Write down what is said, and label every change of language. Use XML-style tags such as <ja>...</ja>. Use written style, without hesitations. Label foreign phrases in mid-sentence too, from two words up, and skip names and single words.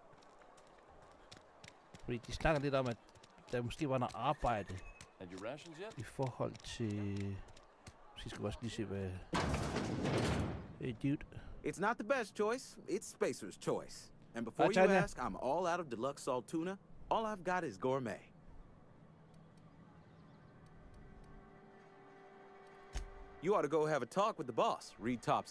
<da>Fordi de snakker lidt om, at der måske var noget arbejde i forhold til... Måske skal vi også lige se, hvad...</da> <en>Hey, dude. It's not the best choice. It's Spacer's choice. And before you ask, I'm all out of deluxe salt tuna. All I've got is gourmet. You ought to go have a talk with the boss, Reed Thompson.</en>